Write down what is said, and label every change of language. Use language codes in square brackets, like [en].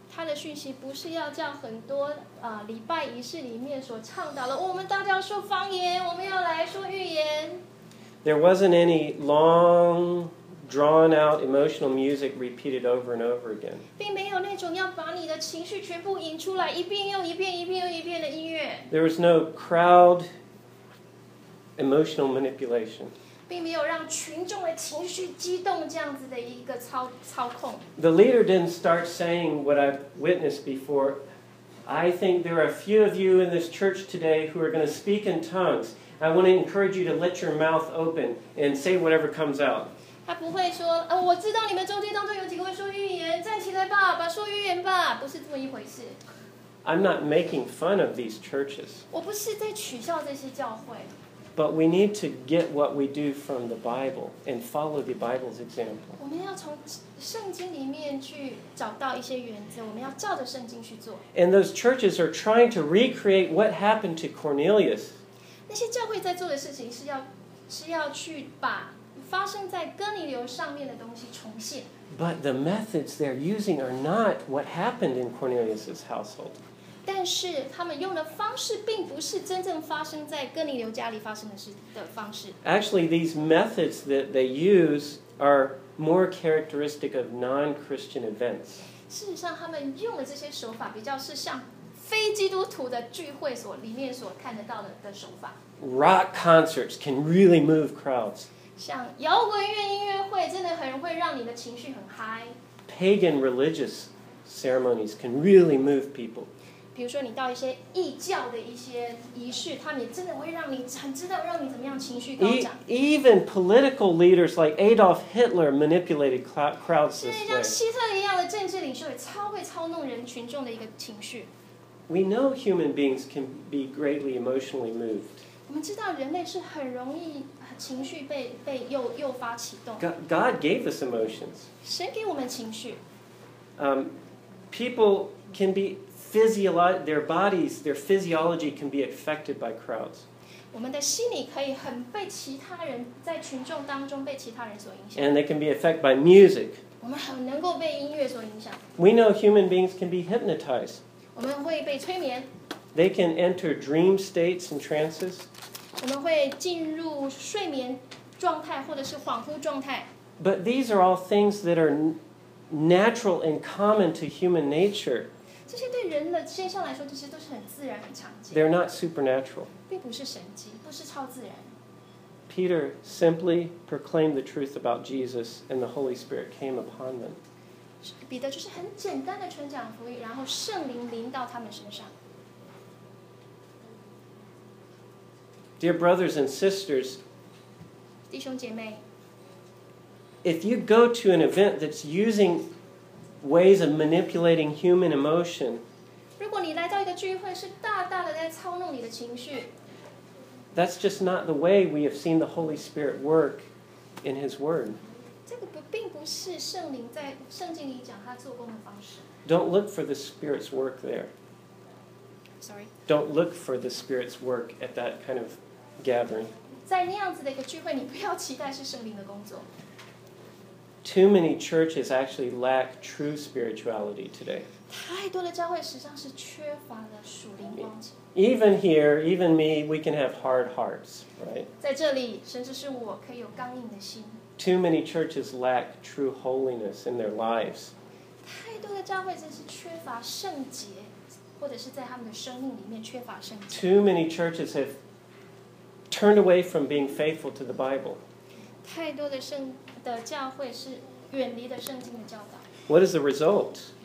[zh] 他的讯息不是要叫很多礼拜仪式里面所倡导的，我们大家要说方言，我们要来说预言。 [en] There wasn't any long, drawn-out emotional music repeated over and over again. [zh] 并没有那种要把你的情绪全部引出来，一遍又一遍，一遍又一遍的音乐。 [en] There was no crowd emotional manipulation. [zh] 并没有让群众的情绪激动这样子的一个操控。 [en] The leader didn't start saying what I've witnessed before, I think there are a few of you in this church today who are going to speak in tongues. I want to encourage you to let your mouth open and say whatever comes out. [zh] 他不会说，我知道你们中间当中有几个会说预言，站起来吧，把说预言吧，不是这么一回事。 [en] I'm not making fun of these churches. [zh] 我不是在取笑这些教会。 [en] But we need to get what we do from the Bible and follow the Bible's example. [zh] 我们要从圣经里面去找到一些原则，我们要照着圣经去做。 [en] And those churches are trying to recreate what happened to Cornelius. [zh] 那些教会在做的事情是要去把发生在哥尼流上面的东西重现。 [en] But the methods they're using are not what happened in Cornelius's household. [zh] 但是他们用的方式并不是真正发生在哥尼流家里发生的事的方式。 [en] Actually, these methods that they use are more characteristic of non-Christian events. [zh] 事实上，他们用的这些手法比较是像非基督徒的聚会所里面所看得到的手法。 [en] Rock concerts can really move crowds. [zh] 像摇滚乐音乐会真的很会让你的情绪很嗨。 [en] Pagan religious ceremonies can really move people. [zh] 比如说你到一些异教的一些仪式，他们也真的会让你很知道让你怎么样情绪高涨。 [en] Even political leaders like Adolf Hitler manipulated crowds this way. [zh] 像希特勒一样的政治领袖也超会操弄人群众的一个情绪。 [en] We know human beings can be greatly emotionally moved. [zh] 我们知道人类是很容易情绪被诱发启动。 [en] God gave us emotions. [zh] 神给我们情绪。 [en] People can beTheir bodies, their physiology can be affected by crowds. [zh] 我们的心理可以很被其他人在群众当中被其他人所影响。 [en] And they can be affected by music. [zh] 我们很能够被音乐所影响。 [en] We know human beings can be hypnotized. [zh] 我们会被催眠。 [en] They can enter dream states and trances. [zh] 我们会进入睡眠状态或者是恍惚状态。 [en] But these are all things that are natural and common to human nature. [zh] 这些对人的现象来说，这些都是很自然、很常见。 [en] They're not supernatural. [zh] 并不是神迹，不是超自然。 [en] Peter simply proclaimed the truth about Jesus, and the Holy Spirit came upon them. [zh] 彼得就是很简单的传讲福音，然后圣灵临到他们身上。 [en] Dear brothers and sisters, [zh] 弟兄姐妹 [en] ，If you go to an event that's using ways of manipulating human emotion. [zh] 如果你来到一个聚会，是大大的在操弄你的情绪。 [en] That's just not the way we have seen the Holy Spirit work in His Word. [zh] 这个并不是圣灵在圣经里讲他做工的方式。 [en] Don't look for the Spirit's work there. Sorry. Don't look for the Spirit's work at that kind of gathering. [zh] 在那样子的一个聚会，你不要期待是圣灵的工作。 [en] Too many churches actually lack true spirituality today. [zh] 太多的教会实际上是缺乏了属灵光景。 [en] Even here, even me, we can have hard hearts, right? [zh] 在这里，甚至是我可以有刚硬的心。 [en] Too many churches lack true holiness in their lives. [zh] 太多的教会真是缺乏圣洁，或者是在他们的生命里面缺乏圣洁。 [en] Too many churches have turned away from being faithful to the Bible. [zh] 太多的教会是远离了圣经的教导。 [en] What is the result?